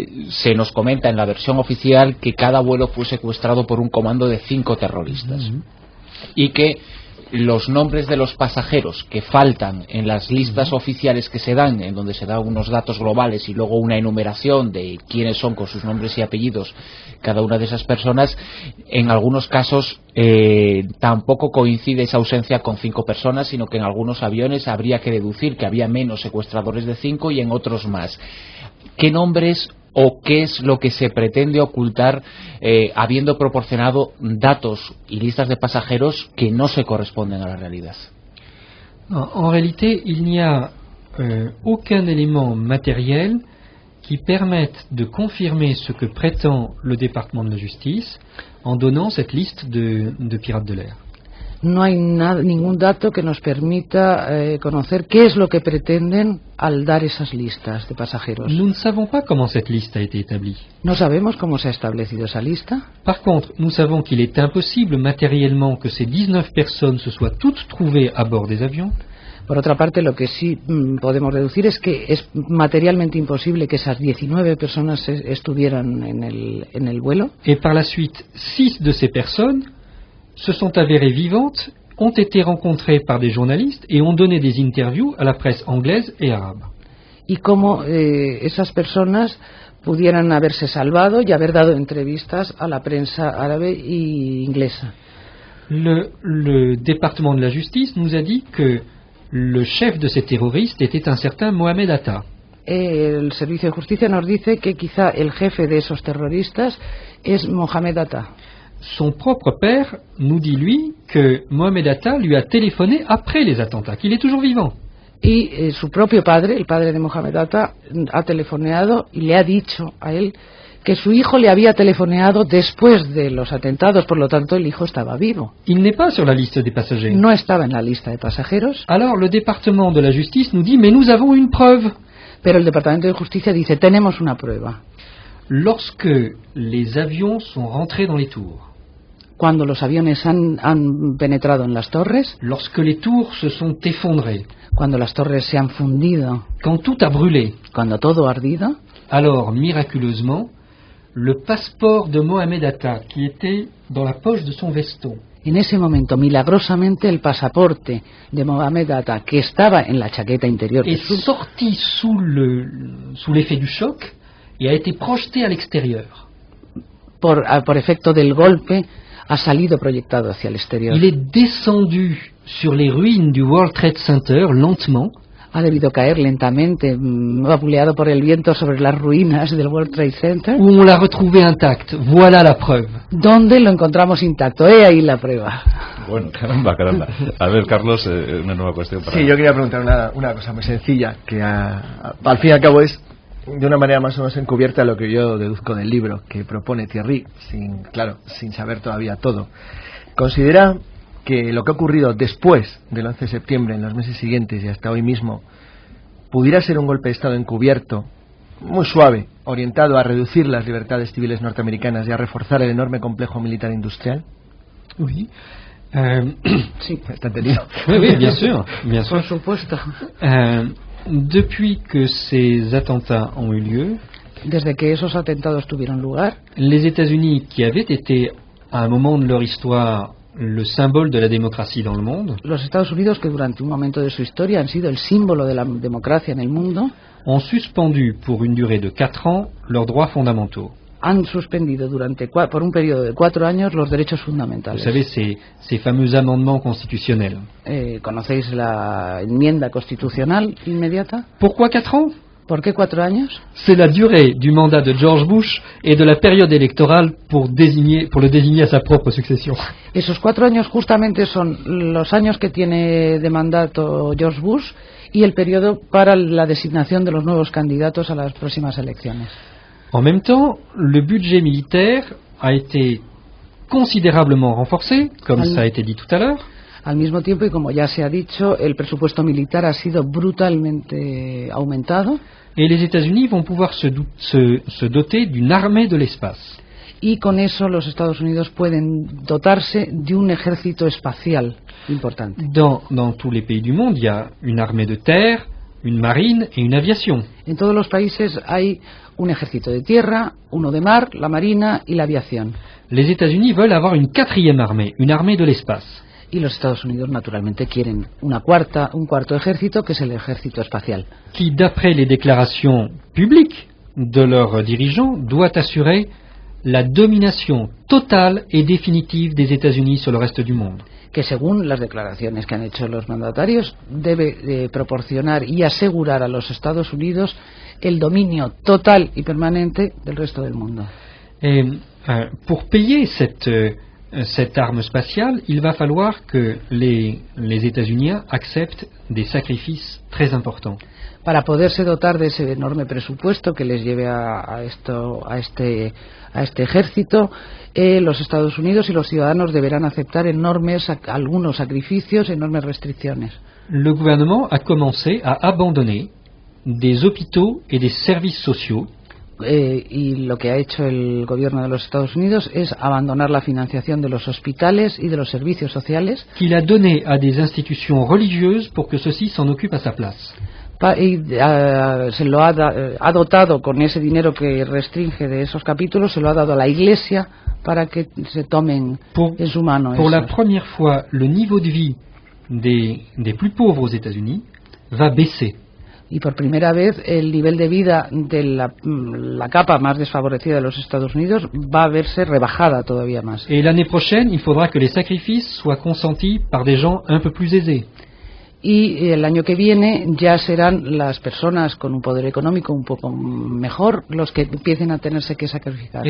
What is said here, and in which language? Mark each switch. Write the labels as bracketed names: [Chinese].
[Spanish] Se nos comenta en la versión oficial que cada vuelo fue secuestrado por un comando de 5 terroristas y que los nombres de los pasajeros que faltan en las listas oficiales que se dan, en donde se dan unos datos globales y luego una enumeración de quiénes son con sus nombres y apellidos cada una de esas personas, en algunos casos tampoco coincide esa ausencia con 5 personas, sino que en algunos aviones habría que deducir que había menos secuestradores de 5 y en otros más. ¿Qué nombres o qué es lo que se pretende ocultar habiendo proporcionado datos y listas de pasajeros que no se corresponden a la realidad? [French] En réalité, il n'y a aucun élément matériel qui permette de confirmer ce que prétend le département de la justice en donnant cette liste de pirates de l'air. [Spanish] No hay ningún dato que nos permita conocer qué es lo que pretenden al dar esas listas de pasajeros. [French] Nous ne savons pas comment cette liste a été établie. [Spanish] No sabemos cómo se ha establecido esa lista. [French] Par contre, nous savons qu'il est impossible matériellement que ces 19 personnes se soient toutes trouvées à bord des avions. [Spanish] Por otra parte, lo que sí podemos deducir es que es materialmente imposible que esas 19 personas estuvieran en el vuelo. [French] Et par la suite, 6 de ces personnes se sont avérées vivantes, ont été rencontrées par des journalistes et ont donné des interviews à la presse anglaise et arabe. [Spanish] Y cómo esas personas pudieran haberse salvado y haber dado entrevistas a la prensa árabe e inglesa. [French] Le département de la justice nous a dit que le chef de ces terroristes était un certain Mohamed Atta. [Spanish] El Servicio de Justicia nos dice que quizá el jefe de esos terroristas es Mohamed Atta. [French] Son propre père nous dit, lui, que Mohamed Atta lui a téléphoné après les attentats, qu'il est toujours vivant. [Spanish] Y su propio padre, el padre de Mohamed Atta, ha telefoneado y le ha dicho a él que su hijo le había telefoneado después de los atentados, por lo tanto el hijo estaba vivo. [French] Il n'est pas sur la liste des passagers. [Spanish] No estaba en la lista de pasajeros. [French] Alors le département de la justice nous dit, mais nous avons une preuve. [Spanish] Pero el Departamento de Justicia dice, tenemos una prueba. [French] Lorsque les avions sont rentrés dans les tours, [Spanish] cuando los aviones han penetrado en las torres, [French] lorsque les tours se sont effondrées, [Spanish] cuando las torres se han fundido, [French] quand tout a brûlé, [Spanish] cuando todo ha ardido, [French] alors miraculeusement, le passeport de Mohamed Atta, qui était dans la poche de son veston, [Spanish] en ese momento, milagrosamente, el pasaporte de Mohamed Atta, que estaba en la chaqueta interior, [French] est sorti sous l'effet du choc et a été projeté à l'extérieur. [Spanish] Por efecto del golpe, ha salido proyectado hacia el exterior. [French] Il est descendu sur les ruines du World Trade Center lentement. [Spanish] Ha debido caer lentamente, vapuleado por el viento sobre las ruinas del World Trade Center. [French] Où on l'a retrouvé intact. Voilà la preuve. [Spanish] ¿Dónde lo encontramos intacto? Ahí la prueba. Bueno, caramba. A ver, Carlos, una nueva cuestión para... Sí, yo quería preguntar una cosa muy sencilla, que al fin y al cabo es de una manera más o menos encubierta lo que yo deduzco del libro que propone Thierry, sin saber todavía todo. ¿Considera que lo que ha ocurrido después del 11 de septiembre, en los meses siguientes y hasta hoy mismo, pudiera ser un golpe de Estado encubierto, muy suave, orientado a reducir las libertades civiles norteamericanas y a reforzar el enorme complejo militar industrial? [French] Oui. [Spanish] Sí, está entendido. [French] Oui, bien sûr, bien sûr. [Spanish] Por supuesto. [French] Depuis que ces attentats ont eu lieu, [Spanish] Desde que esos atentados tuvieron lugar, [French] les États-Unis, qui avaient été à un moment de leur histoire le symbole de la démocratie dans le monde, [Spanish] los Estados Unidos, que durante un momento de su historia han sido el símbolo de la democracia en el mundo, [French] ont suspendu pour une durée de 4 ans leurs droits fondamentaux. [Spanish] han suspendido por un periodo de 4 años los derechos [French] Vous [Spanish] fundamentales. [French] savez, ces fameux amendements constitutionnels. [Spanish] ¿Conocéis la enmienda constitucional inmediata? [French] Pourquoi 4 ans? [Spanish] ¿Por qué 4 años? [French] C'est la durée du mandat de George Bush et de la période électorale pour le désigner à sa propre succession. [Spanish] Esos 4 años justamente son los años que tiene de mandato George Bush y el periodo para la designación de los nuevos candidatos a las próximas elecciones. [French] En même temps, le budget militaire a été considérablement renforcé, comme ça a été dit tout à l'heure. [Spanish] Al mismo tiempo, y como ya se ha dicho, el presupuesto militar ha sido brutalmente aumentado. [French] Et les États-Unis vont pouvoir se doter d'une armée de l'espace. [Spanish] Y con eso los Estados Unidos pueden dotarse de un ejército espacial importante. [French] Dans tous les pays du monde, il y a une armée de terre, une marine et une aviation. [Spanish] En todos los países hay un ejército de tierra, uno de mar, la marina y la aviación. [French] Les États-Unis veulent avoir une 4e armée, une armée de l'espace. [Spanish] Y los Estados Unidos, naturalmente, quieren un cuarto ejército, que es el ejército espacial. [French] Qui, d'après les déclarations publiques de leurs dirigeants, doit assurer la domination totale et définitive des États-Unis sur le reste du monde. [Spanish] Que según las declaraciones que han hecho los mandatarios, debe proporcionar y asegurar a los Estados Unidos el dominio total y permanente del resto del mundo. [French] Et pour payer cette arme spatiale, il va falloir que les États-Unis acceptent des sacrifices très importants. [Spanish] Para poderse dotar de ese enorme presupuesto que les lleve a este ejército, los Estados Unidos y los ciudadanos deberán aceptar algunos sacrificios, enormes restricciones. [French] Le gouvernement a commencé à abandonner des hôpitaux et des services sociaux. [Spanish] Y lo que ha hecho el gobierno de los Estados Unidos es abandonar la financiación de los hospitales y de los servicios sociales. [French] Qu'il a donné à des institutions religieuses pour que ceux-ci s'en occupent à sa place. [Spanish] Se lo ha dotado con ese dinero que restringe de esos capítulos, se lo ha dado a la Iglesia para que se tomen en su mano. [French] Pour la première fois, le niveau de vie des plus pauvres aux États-Unis va baisser. [Spanish] Y por primera vez el nivel de vida de la capa más desfavorecida de los Estados Unidos va a verse rebajada todavía más. [French] Et l'année prochaine, il faudra que les sacrifices soient consentis par des gens un peu plus aisés. [Spanish] Y el año que viene ya serán las personas con un poder económico un poco mejor los que empiecen a tenerse que sacrificar.